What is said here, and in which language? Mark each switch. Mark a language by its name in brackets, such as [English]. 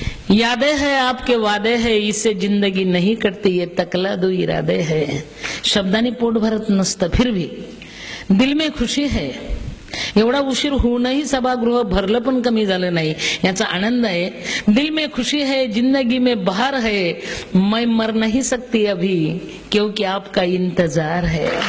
[Hindi] यादे है आपके वादे है, इससे जिंदगी नहीं कटती, ये तकला दो इरादे है. [Marathi] शब्दांनी पोट भरत नसतं, [Hindi] फिर भी दिल में खुशी है. [Marathi] एवढा उशीर होऊनही सभागृह भरलं पण कमी झालं नाही, याचा आनंद आहे. [Hindi] दिल में खुशी है, जिंदगी में बहार है. मैं मर नहीं सकती अभी क्योंकि आपका इंतजार है.